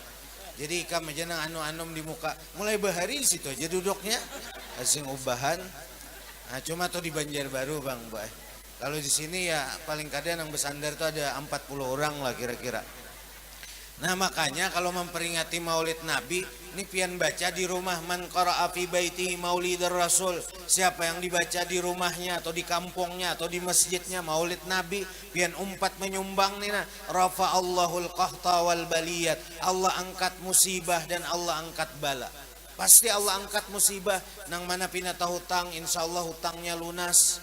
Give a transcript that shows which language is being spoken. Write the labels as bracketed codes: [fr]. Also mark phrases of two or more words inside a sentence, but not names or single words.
[bjn] Jadi ikam aja nang anu-anum di muka. Mulai bahari situ aja duduknya. Asing ubahan. [id] Nah, cuma tuh di Banjarbaru Bang, Mbak. Kalau di sini ya paling kadang yang bersandar tuh ada 40 orang lah kira-kira. [bjn] Nah makanya kalau memperingati Maulid Nabi, ini pian baca di rumah [ar] man qara'a fi baiti maulidar rasul. [bjn] Siapa yang dibaca di rumahnya atau di kampungnya atau di masjidnya Maulid Nabi, pian umpat menyumbang nih nah, [ar] rafa'allahul qahta wal baliyat. [id] Allah angkat musibah dan Allah angkat bala. Pasti Allah angkat musibah nang mana pinata hutang, insyaallah hutangnya lunas.